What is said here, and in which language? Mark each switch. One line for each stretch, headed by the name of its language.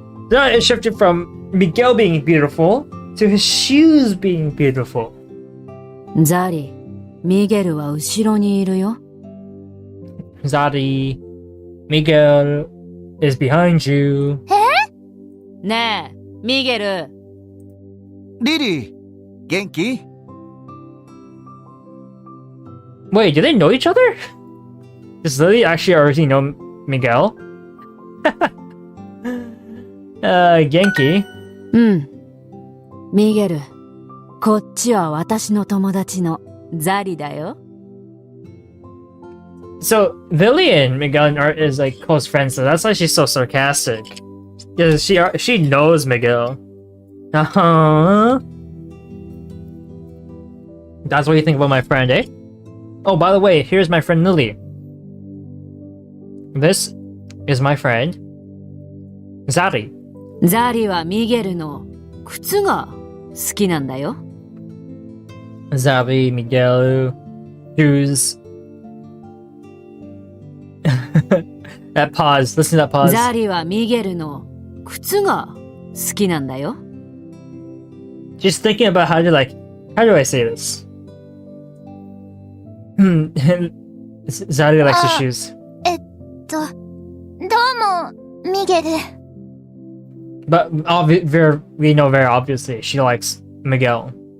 English: So it shifted from Miguel being beautiful to his shoes being beautiful.
Japanese: ザリ、ミゲルは後ろにいるよ。
English: Zari, Miguel is behind you.
Japanese: ねえ、ミゲル。リリー、元気？
English: Wait, do they know each other? Does Lily actually already know Miguel?
Japanese: Genki. うん。ミゲル、こっちは私の友達のザリだよ。
English: So Lily and Miguel is like close friends, so that's why she's so sarcastic. Because she knows Miguel. Uh-huh. That's what you think about my friend, eh? Oh, by the way, here's my friend Lily. This is my friend Zari.
Japanese: ザリはミゲルの靴が好きなんだよ。
English: Zari, Miguel, shoes. That pause. Listen to that pause.
Japanese: ザリはミゲルの靴が好きなんだよ。
English: Just thinking about how do I say this? Zari likes the shoes.
Japanese: どうも、ミゲル。
English: But we know very obviously she likes Miguel.